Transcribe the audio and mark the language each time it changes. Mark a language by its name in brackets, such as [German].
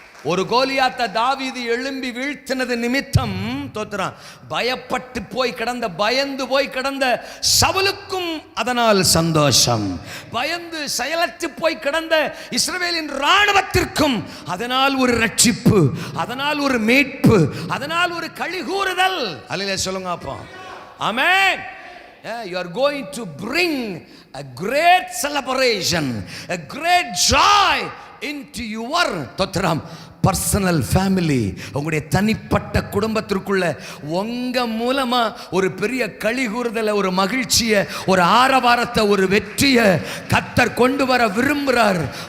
[Tamil] ஒரு கோலியாத்தை தாவீது எழும்பி வீழ்த்தினது நிமித்தம் தோத்திரம் பயப்பட்டு போய் கிடந்த, பயந்து போய் கிடந்த சவுலுக்கும் அதனால் சந்தோஷம், பயந்து செயலற்று போய் கிடந்த இஸ்ரவேலின் இராணுவத்திற்கும் அதனால் ஒரு ரட்சிப்பு, அதனால் ஒரு மீட்பு, அதனால் ஒரு களிகூறுதல். அல்லேலூயா சொல்லுங்க. அப்போ ஆமென். [English] You are going to bring a great celebration, a great joy into your personal family. [Tamil] உங்களுடைய தனிப்பட்ட குடும்பத்திற்குள்ள உங்க மூலமா ஒரு பெரிய களி கூறுதலை, ஒரு மகிழ்ச்சியை, ஒரு ஆரவாரத்தை, ஒரு வெற்றியை கர்த்தர் கொண்டு வர விரும்புறாரு.